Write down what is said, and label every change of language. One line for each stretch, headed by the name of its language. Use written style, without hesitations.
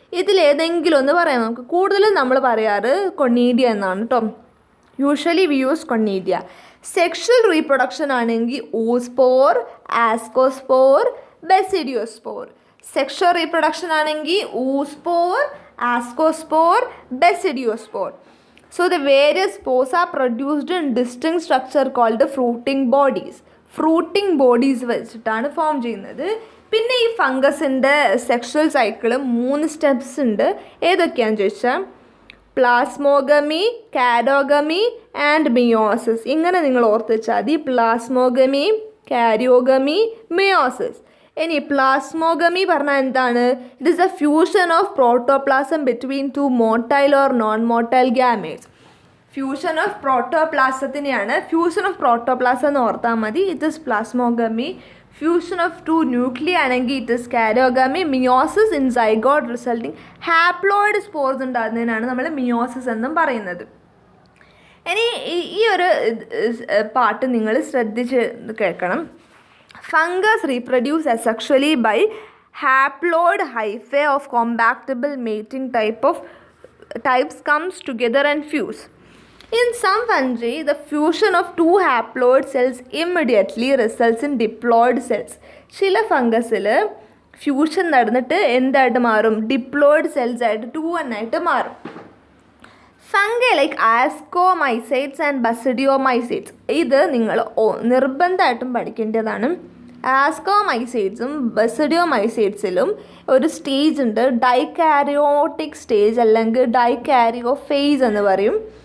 Malayalam: ഇതിലേതെങ്കിലും ഒന്ന് പറയാം. നമുക്ക് കൂടുതലും നമ്മൾ പറയാറ് കൊണീഡിയ എന്നാണ് കേട്ടോ.
English: Usually we use conidia.
Malayalam: Sexual reproduction ആണെങ്കിൽ oospore, ascospore, basidiospore. Sexual reproduction ആണെങ്കിൽ oospore, ascospore, basidiospore.
English: So the various spores are produced in distinct structure called fruiting bodies.
Malayalam: Fruiting bodies വെച്ചിട്ടാണ് ഫോം ചെയ്യുന്നത്. പിന്നെ ഈ ഫംഗസിൻ്റെ സെക്ഷൽ സൈക്കിള് 3 സ്റ്റെപ്സ് ഉണ്ട്. ഏതൊക്കെയാണെന്ന് ചോദിച്ചാൽ plasmogamy, കാരോഗമി and meiosis. ഇങ്ങനെ നിങ്ങൾ ഓർത്ത് വെച്ചാൽ മതി. Plasmogamy, karyogamy, meiosis. ഇനി പ്ലാസ്മോഗമി പറഞ്ഞാൽ എന്താണ്,
English: It is a fusion of protoplasm between 2 motile or non motile gametes.
Malayalam: Fusion of പ്രോട്ടോപ്ലാസത്തിനെയാണ് fusion of protoplasm എന്ന് ഓർത്താൽ മതി.
English: It is plasmogamy.
Malayalam: Fusion of 2 nuclei ആണെങ്കിൽ
English: It is karyogamy. Meiosis in zygote resulting haploid spores
Malayalam: ഉണ്ടാകുന്നതിനാണ് നമ്മൾ meiosis എന്നും പറയുന്നത്. ഇനി ഈ ഒരു പാട്ട് നിങ്ങൾ ശ്രദ്ധിച്ച് കേൾക്കണം.
English: Fungus reproduce asexually by haploid hyphae of compatible mating types comes together and fuse. In some fungi, the fusion of 2 haploid cells immediately results in diploid cells.
Malayalam: ചില ഫംഗസിൽ ഫ്യൂഷൻ നടന്നിട്ട് എന്തായിട്ട് മാറും, ഡിപ്ലോയിഡ് സെൽസ് ആയിട്ട് 2N ആയിട്ട് മാറും.
English: Fungi like ascomycetes and basidiomycetes.
Malayalam: ഇത് നിങ്ങൾ നിർബന്ധമായിട്ടും പഠിക്കേണ്ടതാണ്. ആസ്കോമൈസൈറ്റ്സും ബസിഡിയോമൈസൈറ്റ്സിലും ഒരു സ്റ്റേജ് ഉണ്ട്, ഡൈകാരിയോട്ടിക് സ്റ്റേജ് അല്ലെങ്കിൽ ഡൈകാരിയോ ഫേസ് എന്ന് പറയും.